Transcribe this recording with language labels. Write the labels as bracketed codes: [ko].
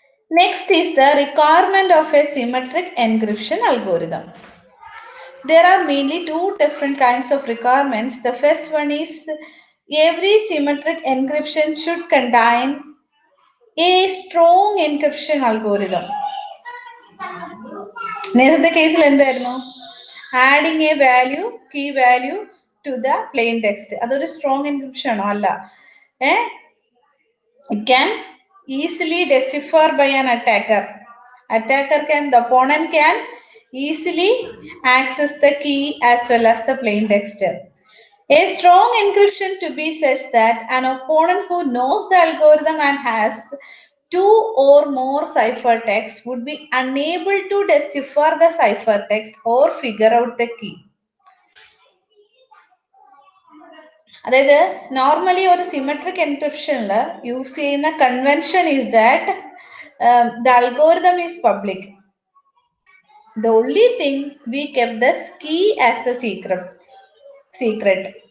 [en] Next is the requirement of a symmetric encryption algorithm. There are mainly two different kinds of requirements. The first one is every symmetric encryption should contain a strong encryption algorithm. [ml] നേരത്തെ കേസിൽ എന്തായിരുന്നു? [en] Adding a value, key value to the plain text. [ml] അതൊരു strong encryption ആണോ? അല്ല. [en] It can easily decipher by an attacker. The opponent can easily access the key as well as the plain text. A strong encryption to be such that an opponent who knows the algorithm and has two or more ciphertexts would be unable to decipher the ciphertext or figure out the key. [ml] അതായത് normally ഒരു symmetric എൻക്രിപ്ഷനിൽ use ചെയ്യുന്ന convention [en] Is that the algorithm is public. The only thing we keep the key as the secret.